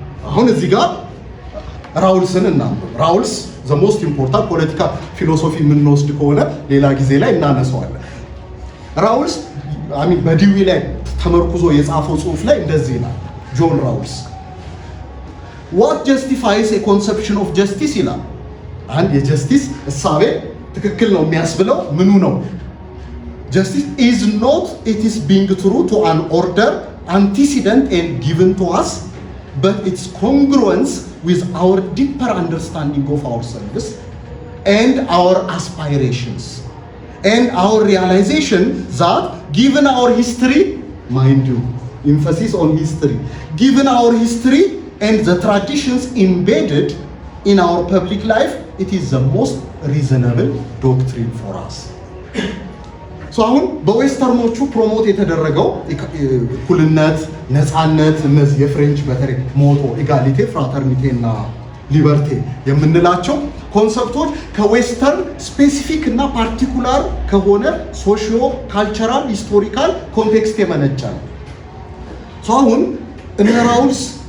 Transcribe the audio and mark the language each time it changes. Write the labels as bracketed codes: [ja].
[am] አሁን እዚህ ጋር ራውልስን እናንብብ። ራውልስ ዘ ሞስት ኢምፖርታንት ፖለቲካ ፊሎሶፊ የምንወስድ ከሆነ ሌላ ጊዜ ላይ እናነሳዋለን። ራውልስ በዲዊ ላይ ተመርኩዞ የጻፈው ጽሑፍ ላይ እንደዚህ ይላል። ጆን ራውልስ [en] what justifies a conception of justice [am] ይላል። አንድ የጀስቲስ እሳቤ ትክክል ነው የሚያስብለው ምኑ ነው? [en] justice is not it is being true to an order antecedent and given to us, but its congruence with our deeper understanding of ourselves and our aspirations and our realization that given our history, mind you, emphasis on history, given our history and the traditions embedded in our public life, it is the most reasonable doctrine for us. [am] So አሁን በዌስተርኖቹ ፕሮሞት የተደረገው እኩልነት፣ ነፃነት፣ እነዚህ የፍሬንች በተለይ ሞቶ ኢጋሊቴ፣ ፍራተርኒቴ እና ሊበርቴ የምንላቸው ኮንሰፕቶች ከዌስተርን ስፔሲፊክ እና ፓርቲኩላር ከሆነ ሶሺዮ ካልቸራል ሂስቶሪካል ኮንቴክስት የመነጨ ነው። አሁን እነ ራውልስ